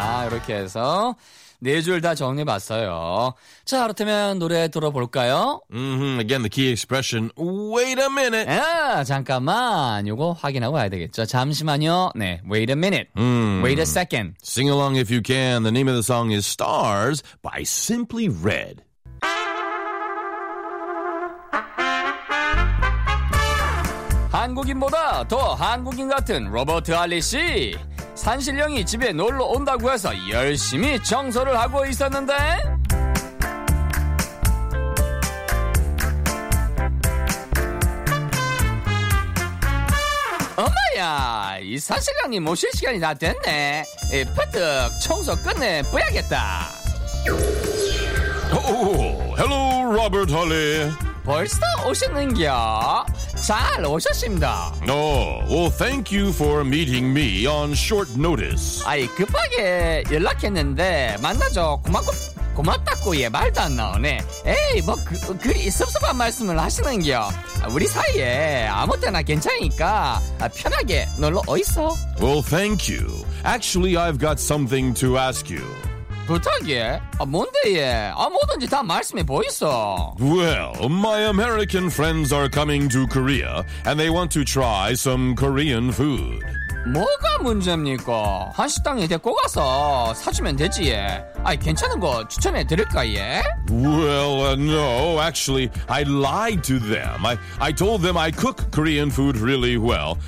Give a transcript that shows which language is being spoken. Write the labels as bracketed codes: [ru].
[ko] 이렇게 해서 네 줄 다 정리해봤어요. 자, 그렇다면 노래 들어볼까요? [en] Again, the key expression, wait a minute. [ko] 아, 잠깐만, 요거 확인하고 와야 되겠죠. 잠시만요. 네, [en] wait a minute. Wait a second. Sing along if you can. The name of the song is Stars by Simply Red. [ko] Hangugin보다 더 한국인 같은 로버트 할리 씨. 산신령이 집에 놀러 온다고 해서 열심히 청소를 하고 있었는데 엄마야, 이 산신령이 모실 시간이 다 됐네. 퍼뜩 청소 끝내 봐야겠다. [en] 오, hello, Robert Holly. [ko] 벌써 오셨는겨? 잘 오셨습니다. [en] Well, thank you for meeting me on short notice. [ko] 아이, 급하게 연락했는데 만나줘 고맙다고 예 말도 안 나오네. 에이, 뭐 그리 섭섭한 말씀을 하시는겨? 우리 사이에 아무 때나 괜찮으니까 편하게 놀러 오이소. [en] Well, thank you. Actually, I've got something to ask you. [ko] 부탁이에? 아, 뭔데 얘? 아, 뭐든지 다 말씀해 보이소. [en] Well, my American friends are coming to Korea, and they want to try some Korean food. [ko] 뭐가 문제입니까? 한식당에 데리고 가서 사주면 되지. 아, 괜찮은 거 추천해 드릴까, 얘? [en] Well, no, actually, I lied to them. I told them I cook Korean food really well.